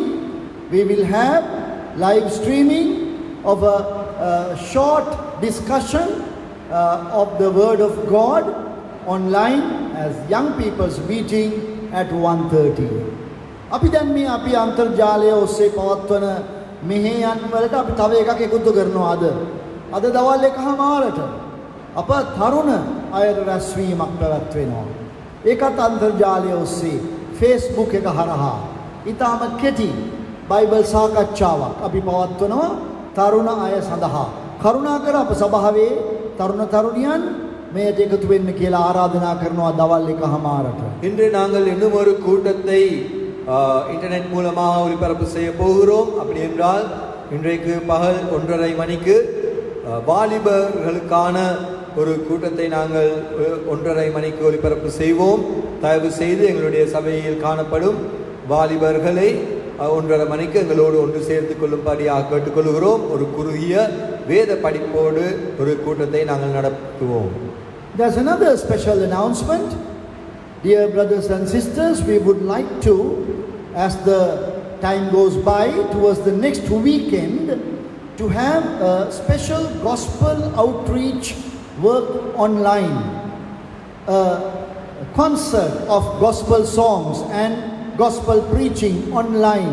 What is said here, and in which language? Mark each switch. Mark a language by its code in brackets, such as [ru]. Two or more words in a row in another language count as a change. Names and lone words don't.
[en] We will have live streaming of a short discussion of the Word of God online as young people's meeting at 1:30. [si] අපි දැන් මේ අපි අන්තර්ජාලය ඔස්සේ පවත්වන මෙහෙයන් වලට අපි තව එකක් එකතු කරනවා අද දවල් 1:00ට අප තරුණ අයට රැස්වීමක් පැවැත්වෙනවා. ඒකත් අන්තර්ජාලය ඔස්සේ Facebook එක හරහා ඊටම කෙටි බයිබල් සාකච්ඡාවක් අපි පවත්වනවා තරුණ අය සඳහා. කරුණාකර අප සභාවේ තරුණ තරුණියන් මේට එකතු වෙන්න කියලා ආරාධනා කරනවා දවල් 1:00ට. [ta] இன்று நாங்கள் இன்னும் ஒரு கூட்டத்தை இன்டர்நெட் மூலமாக ஒளிபரப்பு செய்ய போகிறோம். அப்படி என்றால் இன்றைக்கு பகல் 1:30 மணிக்கு வாலிபர்களுக்கான ஒரு கூட்டத்தை நாங்கள் 1:30 மணிக்கு ஒளிபரப்பு செய்வோம். தயவு செய்து எங்களுடைய சபையில் காணப்படும் வாலிபர்களை 1:30 மணிக்கு எங்களோடு ஒன்று சேர்த்து கொள்ளும்படியாக கேட்டுக்கொள்கிறோம். ஒரு குறுகிய வேத படிப்போடு ஒரு கூட்டத்தை நாங்கள் நடத்துவோம். [en] There's another special announcement. Dear brothers and sisters, we would like to, as the time goes by towards the next weekend, to have a special gospel outreach work online, a concert of gospel songs and gospel preaching online.